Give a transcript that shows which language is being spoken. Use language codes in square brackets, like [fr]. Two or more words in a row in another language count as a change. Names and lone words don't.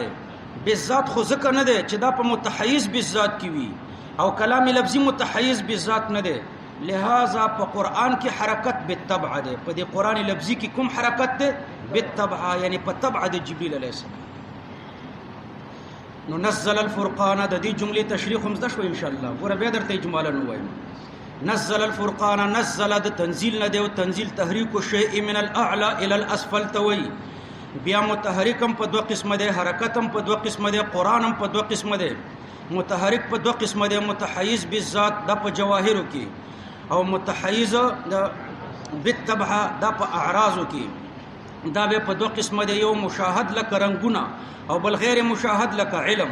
[ps] بالذات خو ځکه نه ده چې دا په متحیز بالذات کې وي او کلام لفظی متحیز بالذات نه ده. لہذا په قرآن کې حرکت بالتبع ده. په دې قرآن لفظی کې کوم حرکت ده؟ بالتبع، یعنی په تبع د جبرئیل [ar] علیه السلام. [ps] نو نزل الفرقان د دې جملې تشریح هم زده شو [ar] ان شاء الله. [ps] ګوره بیا درته اجمالا وایم. نزل الفرقان، نزل د تنزیل نه ده او تنزیل [ar] تحریک الشیء من الاعلى الى الاسفل [ps] توي. بیا متحرک هم په دوه قسمه دی، حرکت هم په دوه قسمه دی، قرآن هم په دوه قسمه دی. متحرک په دوه قسمه دی، متحیز بالذات دا په جواهرو کې، او متحیز بالطبع دا په اعراضو کې. دا به په دوه قسمه دی، یو مشاهد لکه رنگونه او بل غیر مشاهد لکه علم.